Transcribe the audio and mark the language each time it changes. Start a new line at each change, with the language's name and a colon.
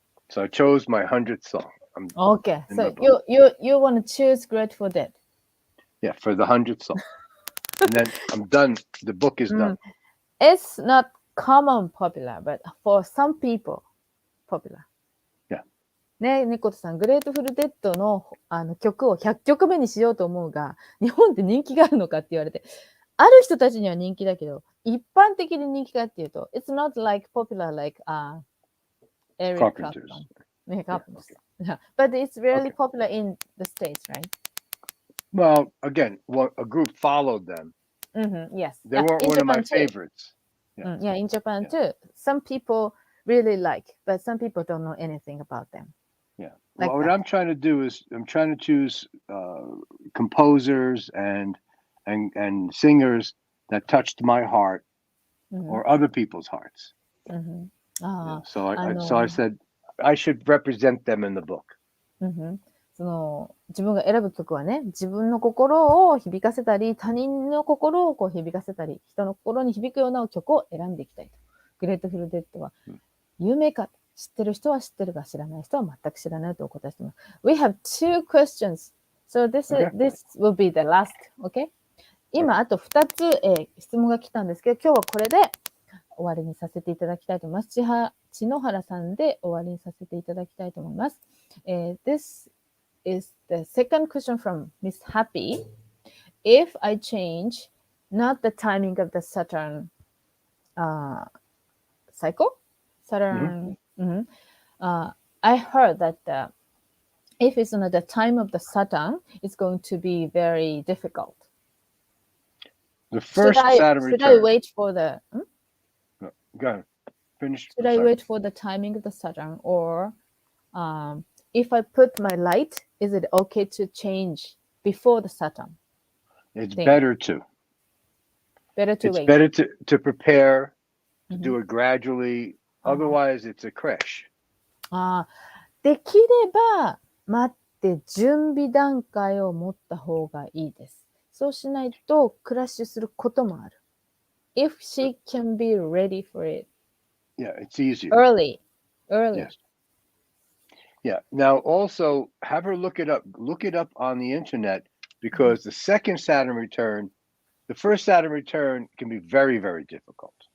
English: So I chose my 100th song. Okay, so you want to choose Grateful Dead? Yeah, for the 100th song. And then I'm done. The book is done. It's not common popular, but for some people, popular. Yeah.
Japanese: ね、猫田さん、グレートフルデッドの曲を100曲目にしようと思うが、日本で人気があるのかって言われて、ある人たちには人気だけど、一般的に人気かっていうと、
English: It's not like popular like Eric Clapton. Yeah, but it's really popular in the States, right? Well, again, a group followed them. Yes. They weren't one of my favorites. Yeah, in Japan too. Some people really like, but some people don't know anything about them. Yeah. Well, what I'm trying to do is I'm trying to choose composers and singers that touched my heart or other people's hearts. So I said I should represent them in the book.
Japanese: その自分が選ぶ曲はね、自分の心を響かせたり、他人の心をこう響かせたり、人の心に響くような曲を選んでいきたいと。グレートフルデッドは有名か、知ってる人は知ってるが、知らない人は全く知らないとお答えしています。
English: We have two questions. So this will be the last. Okay?
Japanese: 今、あと2つ、質問が来たんですけど、今日はこれで終わりにさせていただきたいと思います。千野原さんで終わりにさせていただきたいと思います。
English: This is the second question from Miss Happy. If I change not the timing of the Saturn cycle, I heard that if it's not the time of the Saturn, it's going to be very difficult. The first Saturn return. Should I wait for the... No, go ahead. Finish. Should I wait for the timing of the Saturn, or if I put my light, is it okay to change before the Saturn? It's better to. Better to wait. It's better to prepare, to do it gradually. Otherwise, it's a crash.
Japanese: できれば待って準備段階を持った方がいいです。そうしないとクラッシュすることもある。
English: If she can be ready for it. Yeah, it's easier. Early. Yes. Yeah. Now, also, have her look it up. Look it up on the internet because the second Saturn return, the first Saturn return can be very, very difficult.